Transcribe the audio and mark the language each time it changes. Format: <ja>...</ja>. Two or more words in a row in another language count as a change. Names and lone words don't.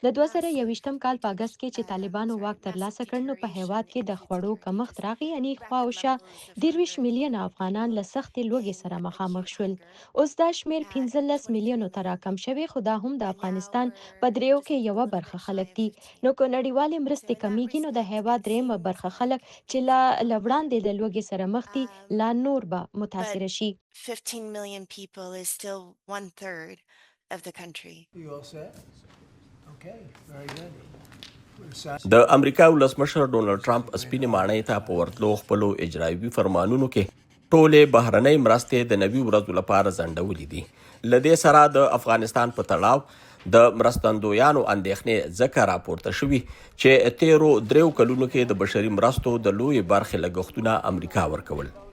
<ps>د 2021 کال په اګست کې چې طالبانو واک ترلاسه کړ نو په هېواد کې د خوړو کمښت راغی، یعنې خواوشا 23 میلیونه افغانان له سختې لوږې سره مخامخ شول. اوس دا شمېر 15 میلیونو ته راکم شوی، خو دا هم د افغانستان په دریو کې یوه برخه خلک دي. نو که نړیوالې مرستې کمیږي نو د هېواد درېیمه برخه خلک چې له وړاندې د لوږې سره مخ دي لا نور به متاثره شي.</ps> <en>15 million people is still 1/3 of the country. You all set? Okay, very good.</en> <ps>د امریکا ولسمشر ډانلډ ټرمپ سپینې ماڼۍ ته په ورتلو خپلو اجرایوي فرمانونو کې ټولې بهرنۍ مرستې د نوي ورځو لپاره ځنډولې دي. له دې سره د افغانستان په تړاو د مرستندویانو اندېښنې ځکه راپورته شوي چې تیرو 3 کلونو کې د بشري مرستو د لویې برخې لګښتونه امریکا ورکول.</ps>